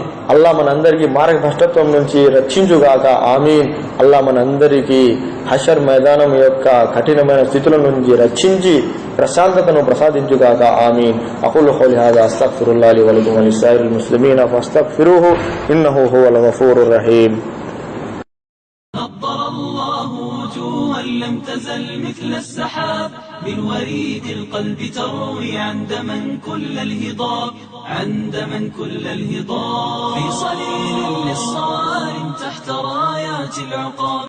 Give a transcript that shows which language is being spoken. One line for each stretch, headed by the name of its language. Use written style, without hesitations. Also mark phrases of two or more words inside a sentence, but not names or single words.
Telugu: అల్లా మనందరికీ మార్గభ్రష్టత్వం నుంచి రక్షించుగాక,
Arabic: ఆమీన్.
Telugu: అల్లా మనందరికీ హషర్ మైదానం యొక్క కఠినమైన స్థితుల నుంచి రక్షించి ప్రశాంతతను ప్రసాదించుగాక, ఆమీన్.
Arabic: أقول قولي هذا أستغفر الله لي ولكم ولسائر المسلمين فاستغفروه إنه هو الغفور الرحيم. لم تزل مثل السحاب بالوريد القلب تروي عند من كل الهضاب عند من كل الهضاب في صليل للصوارم تحت رايات العقاب.